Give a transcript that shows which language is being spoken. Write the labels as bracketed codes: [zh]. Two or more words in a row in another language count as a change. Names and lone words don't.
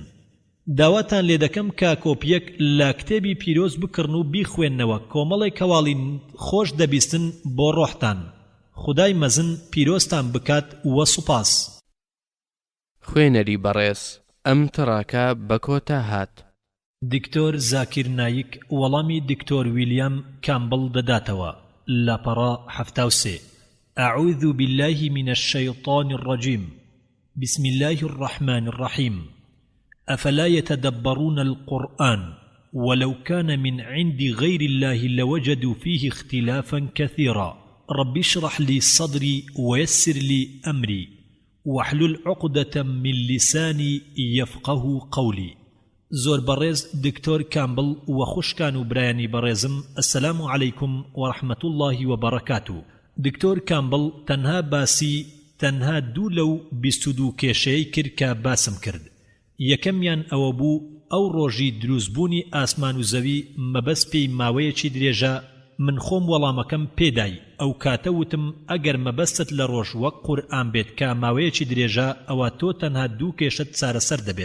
[ckb] داواتان لێ دەکەم کە کۆپیەک لە کتێبی پیرۆز بکڕن و بیخوێننەوە کۆمەڵێک هەواڵی خۆش دەبیستن بۆ ڕۆحتان. خودای مەزن پیرۆزتان بکات وە سوپاس. خوێنەری بەڕێز ئەم تڕاکە بە کۆتا هات. دکتۆر زاکیر نایک وەڵامی دکتۆر ولیام کامبڵ دەداتەوە لە پەڕا 73. [ar] أعوذ بالله من الشيطان الرجيم بسم الله الرحمن الرحيم أفلا يتدبرون القرآن ولو كان من عند غير الله لوجدوا فيه اختلافا كثيرا رب اشرح لي صدري ويسر لي أمري واحلل عقدة من لساني يفقه قولي. [ckb] زۆر بەڕێز دکتۆر کامبڵ و خوشکان و برایانی بەڕێزم [ar] ئەسەلام عەلەیکم وەڕەحمەت الله وبەڕەکاتوه. [ckb] دکتۆر کامبڵ تەنها دوو لەو 22 کێشەیەی کرد کە باسم کرد. یەکەمیان ئەوە بوو ئەو ڕۆژی دروستبوونی ئاسمان و زەوی مەبەست پێی ماوەیەکی درێژە من خۆم وەڵامەکەم پێدای ئەو کاتە وتم ئەگەر مەبەستت لە ڕۆژ وەک قورئان بێت کە ماوەیەکی درێژە ئەوە تۆ تەنها دوو کێشەت چارەسەر دەبێت.